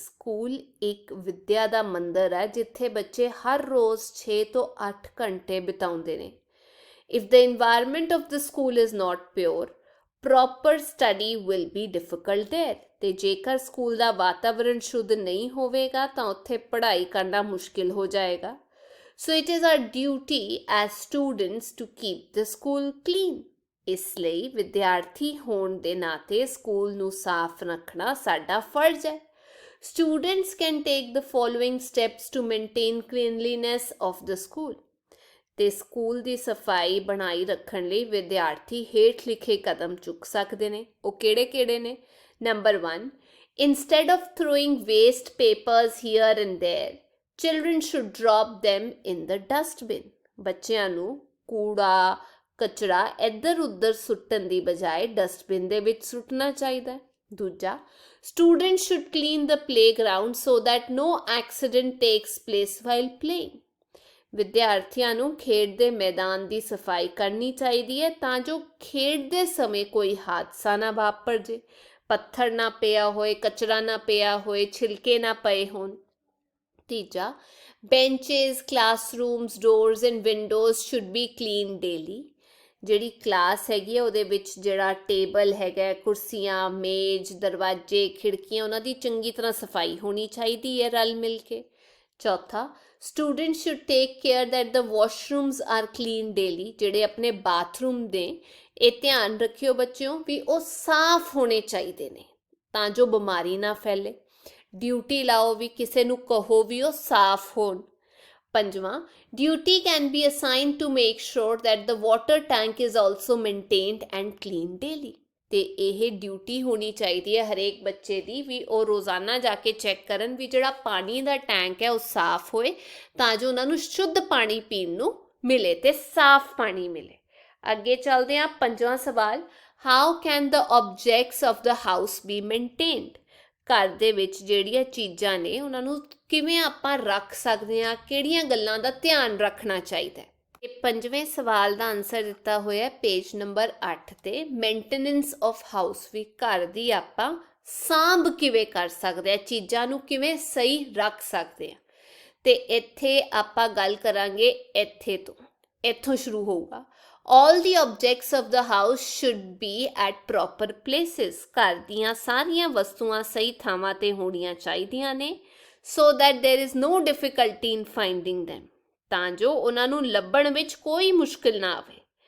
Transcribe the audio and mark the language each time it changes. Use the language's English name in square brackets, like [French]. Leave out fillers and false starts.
[Punjabi] School ਇੱਕ ਵਿਦਿਆ ਦਾ ਮੰਦਰ ਹੈ ਜਿੱਥੇ ਬੱਚੇ ਹਰ ਰੋਜ਼ 6 ਤੋਂ 8 ਘੰਟੇ ਬਿਤਾਉਂਦੇ ਨੇ। [English] If the environment of the school is not pure, proper study will be difficult there. [Punjabi] ਤੇ ਜੇਕਰ ਸਕੂਲ ਦਾ ਵਾਤਾਵਰਣ ਸ਼ੁੱਧ ਨਹੀਂ ਹੋਵੇਗਾ ਤਾਂ ਉੱਥੇ ਪੜ੍ਹਾਈ ਕਰਨਾ ਮੁਸ਼ਕਿਲ ਹੋ ਜਾਏਗਾ। [English] So it is our duty as students to keep the school clean. [Punjabi] ਇਸ ਲਈ ਵਿਦਿਆਰਥੀ ਹੋਣ ਦੇ ਨਾਤੇ ਸਕੂਲ ਨੂੰ ਸਾਫ਼ ਰੱਖਣਾ ਸਾਡਾ ਫਰਜ਼ ਹੈ। [English] Students can take the following steps to maintain cleanliness of the school. [Punjabi] ਤੇ ਸਕੂਲ ਦੀ ਸਫਾਈ ਬਣਾਈ ਰੱਖਣ ਲਈ ਵਿਦਿਆਰਥੀ ਹੇਠ ਲਿਖੇ ਕਦਮ ਚੁੱਕ ਸਕਦੇ ਨੇ। ਉਹ ਕਿਹੜੇ ਨੇ? [English] Number 1, instead of throwing waste papers here and there, children should drop them in the dustbin. [Punjabi] ਬੱਚਿਆਂ ਨੂੰ ਕੂੜਾ ਕਚਰਾ ਇੱਧਰ ਉੱਧਰ ਸੁੱਟਣ ਦੀ ਬਜਾਏ ਡਸਟਬਿਨ ਦੇ ਵਿੱਚ ਸੁੱਟਣਾ ਚਾਹੀਦਾ। ਦੂਜਾ, [English] students should clean the playground so that no accident takes place while playing. [Punjabi] ਵਿਦਿਆਰਥੀਆਂ ਨੂੰ ਖੇਡ ਦੇ ਮੈਦਾਨ ਦੀ ਸਫਾਈ ਕਰਨੀ ਚਾਹੀਦੀ ਹੈ ਤਾਂ ਜੋ ਖੇਡਦੇ ਸਮੇਂ ਕੋਈ ਹਾਦਸਾ ਨਾ ਵਾਪਰ ਜੇ, ਪੱਥਰ ਨਾ ਪਿਆ ਹੋਏ, ਕਚਰਾ ਨਾ ਪਿਆ ਹੋਏ, ਛਿਲਕੇ ਨਾ ਪਏ ਹੋਣ। ਤੀਜਾ, [English] Benches, classrooms, doors and windows should be clean daily. [Punjabi] ਜਿਹੜੀ ਕਲਾਸ ਹੈਗੀ ਹੈ ਉਹਦੇ ਵਿੱਚ ਜਿਹੜਾ ਟੇਬਲ ਹੈਗਾ, ਕੁਰਸੀਆਂ, ਮੇਜ਼, ਦਰਵਾਜ਼ੇ, ਖਿੜਕੀਆਂ, ਉਹਨਾਂ ਦੀ ਚੰਗੀ ਤਰ੍ਹਾਂ ਸਫਾਈ ਹੋਣੀ ਚਾਹੀਦੀ ਹੈ ਰਲ ਮਿਲ ਕੇ। ਚੌਥਾ, [English] students should take care that the washrooms are clean daily. [Punjabi] ਜਿਹੜੇ ਆਪਣੇ ਬਾਥਰੂਮ ਦੇ ਇਹ ਧਿਆਨ ਰੱਖਿਓ ਬੱਚਿਓ ਵੀ ਉਹ ਸਾਫ਼ ਹੋਣੇ ਚਾਹੀਦੇ ਨੇ ਤਾਂ ਜੋ ਬਿਮਾਰੀ ਨਾ ਫੈਲੇ। ਡਿਊਟੀ ਲਾਓ ਵੀ, ਕਿਸੇ ਨੂੰ ਕਹੋ ਵੀ ਉਹ ਸਾਫ਼ ਹੋਣ। ਪੰਜਵਾਂ, [English] duty can be assigned to make sure that the water tank is also maintained and cleaned daily. [Punjabi] ਤੇ ਇਹ ਡਿਊਟੀ ਹੋਣੀ ਚਾਹੀਦੀ ਹੈ ਹਰੇਕ ਬੱਚੇ ਦੀ ਵੀ ਉਹ ਰੋਜ਼ਾਨਾ ਜਾ ਕੇ ਚੈੱਕ ਕਰਨ ਵੀ ਜਿਹੜਾ ਪਾਣੀ ਦਾ ਟੈਂਕ ਹੈ ਉਹ ਸਾਫ਼ ਹੋਏ ਤਾਂ ਜੋ ਉਹਨਾਂ ਨੂੰ ਸ਼ੁੱਧ ਪਾਣੀ ਪੀਣ ਨੂੰ ਮਿਲੇ ਤੇ ਸਾਫ਼ ਪਾਣੀ ਮਿਲੇ। ਅੱਗੇ ਚੱਲਦੇ ਹਾਂ। ਪੰਜਵਾਂ ਸਵਾਲ, [English] How can the objects of the house be maintained? [Punjabi] ਘਰ ਦੇ ਵਿੱਚ ਜਿਹੜੀਆਂ ਚੀਜ਼ਾਂ ਨੇ ਉਹਨਾਂ ਨੂੰ ਕਿਵੇਂ ਆਪਾਂ ਰੱਖ ਸਕਦੇ ਹਾਂ, ਕਿਹੜੀਆਂ ਗੱਲਾਂ ਦਾ ਧਿਆਨ ਰੱਖਣਾ ਚਾਹੀਦਾ ਹੈ? ਪੰਜਵੇਂ ਸਵਾਲ ਦਾ ਆਨਸਰ ਦਿੱਤਾ ਹੋਇਆ ਪੇਜ ਨੰਬਰ 8 ਤੇ। [English] maintenance of house [Punjabi] ਵੀ ਘਰ ਦੀ ਆਪਾਂ ਸਾਂਭ ਕਿਵੇਂ ਕਰ ਸਕਦੇ ਹਾਂ, ਚੀਜ਼ਾਂ ਨੂੰ ਕਿਵੇਂ ਸਹੀ ਰੱਖ ਸਕਦੇ ਹਾਂ। ਤੇ ਇੱਥੇ ਆਪਾਂ ਗੱਲ ਕਰਾਂਗੇ ਇੱਥੇ ਤੋਂ, ਇੱਥੋਂ ਸ਼ੁਰੂ ਹੋਊਗਾ। [English] All the objects of the house should be at proper places. [Punjabi] ਘਰ ਦੀਆਂ ਸਾਰੀਆਂ ਵਸਤੂਆਂ ਸਹੀ ਥਾਵਾਂ ਤੇ ਹੋਣੀਆਂ ਚਾਹੀਦੀਆਂ ਨੇ, [English] so that there is no difficulty in finding them, [Punjabi] ਤਾਂ ਜੋ ਉਹਨਾਂ ਨੂੰ ਲੱਭਣ ਵਿੱਚ ਕੋਈ ਮੁਸ਼ਕਿਲ ਨਾ ਆਵੇ।